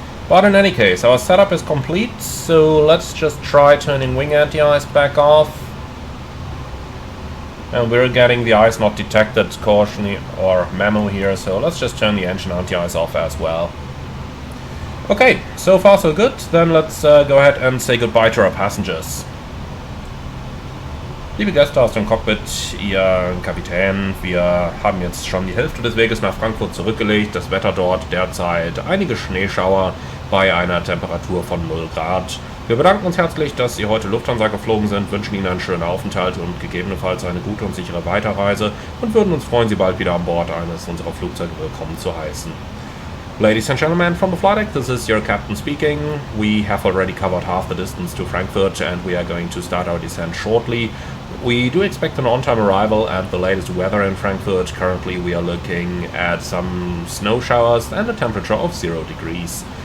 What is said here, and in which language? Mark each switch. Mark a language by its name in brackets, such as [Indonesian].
[English] But in any case, our setup is complete, so let's just try turning wing anti-ice back off. And we're getting the ice not detected caution or memo here, so let's just turn the engine anti-ice off as well. Okay, so far so good. Then let's go ahead and say goodbye to our passengers. [German] Liebe Gäste aus dem Cockpit, Ihr Kapitän, wir haben jetzt schon die Hälfte des Weges nach Frankfurt zurückgelegt. Das Wetter dort derzeit einige Schneeschauer bei einer Temperatur von 0 Grad. Wir bedanken uns herzlich, dass Sie heute Lufthansa geflogen sind, wünschen Ihnen einen schönen Aufenthalt und gegebenenfalls eine gute und sichere Weiterreise und würden uns freuen, Sie bald wieder an Bord eines unserer Flugzeuge willkommen zu heißen. [English] Ladies and gentlemen from the flight deck, this is your captain speaking. We have already covered half the distance to Frankfurt and we are going to start our descent shortly. We do expect an on-time arrival and the latest weather in Frankfurt. Currently we are looking at some snow showers and a temperature of 0 degrees.